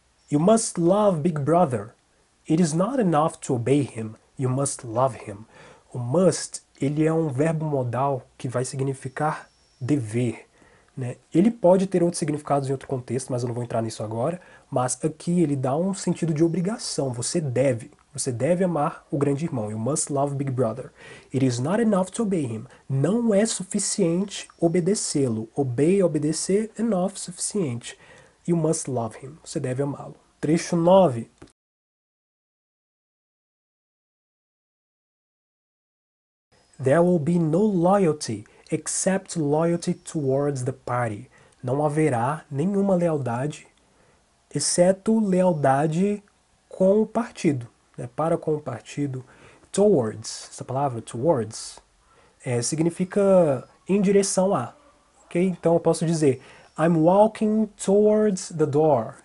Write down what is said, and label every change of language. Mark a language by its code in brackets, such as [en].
[en] You must love Big Brother. It is not enough to obey him, you must love him. [pt] O must, ele é um verbo modal que vai significar dever. Né? Ele pode ter outros significados em outro contexto, mas eu não vou entrar nisso agora. Mas aqui ele dá um sentido de obrigação. Você deve amar o grande irmão. [en] You must love Big Brother. It is not enough to obey him. [pt] Não é suficiente obedecê-lo. Obey, obedecer, enough, suficiente. [en] You must love him. [pt] Você deve amá-lo. Trecho 9. [en] There will be no loyalty except loyalty towards the party. [pt] Não haverá nenhuma lealdade, exceto lealdade com o partido, né? Para com o partido. Towards, essa palavra, towards, significa em direção a. Ok? Então eu posso dizer [en] I'm walking towards the door.